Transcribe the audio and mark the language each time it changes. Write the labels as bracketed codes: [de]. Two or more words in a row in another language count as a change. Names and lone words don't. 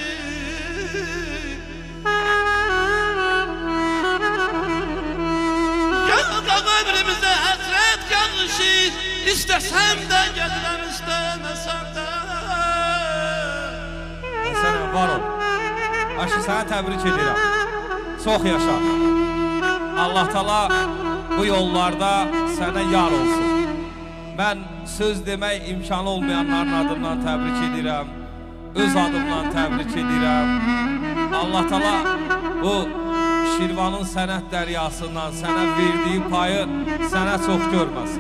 [tr] Yanacak ömrümüze hasret yağışı. [az] İstesem de gelirem, istemesem de. Sen var ol. Aşı sana təbrik edirəm. Çox yaşa. Allah Taala bu yollarda sənə yar olsun. Mən söz demək imkanı olmayanların adından təbrik edirəm. Öz adımdan təbrik edirəm. Allah Taala bu Şirvanın sənət dəryasından sənə verdiyi payı sənə çox görməsin.